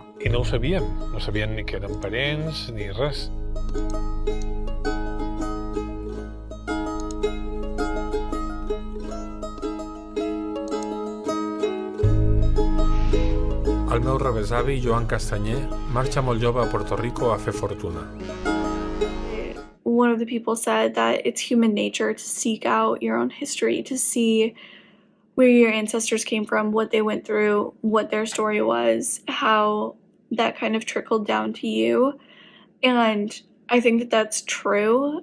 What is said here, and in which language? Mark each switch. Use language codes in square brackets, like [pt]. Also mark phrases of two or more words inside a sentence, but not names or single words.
[ca] I no ho sabíem, no sabien ni que eren parents ni res. El meu rebesavi, Joan Castañer, marxa molt jove a Puerto Rico a fer fortuna. [en] One of the people said that it's human nature to seek out your own history, to see where your ancestors came from, what they went through, what their story was, how that kind of trickled down to you. And I think that that's true.